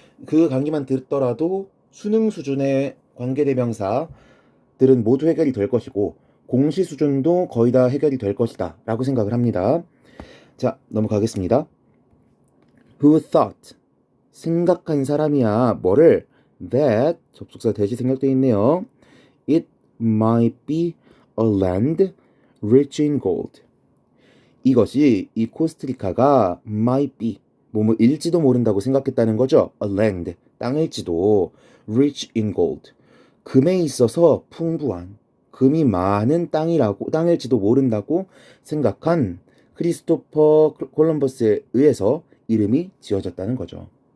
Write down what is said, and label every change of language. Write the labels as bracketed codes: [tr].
[ko] 그 강의만 듣더라도 수능 수준의 관계대명사들은 모두 해결이 될 것이고 공시 수준도 거의 다 해결이 될 것이다 라고 생각을 합니다. 자, 넘어가겠습니다. [en] Who thought? [ko] 생각한 사람이야. 뭐를? That 접속사 대시 생략되어 있네요. [en] It might be a land rich in gold. [ko] 이것이 이 코스타리카가 [en] might be [ko] 뭐일지도 모른다고 생각했다는 거죠. [en] A land [ko] 땅일지도 [en] rich in gold [ko] 금에 있어서 풍부한 금이 많은 땅일지도 모른다고 생각한 크리스토퍼 콜럼버스에 의해서 이름이 지어졌다는 거죠.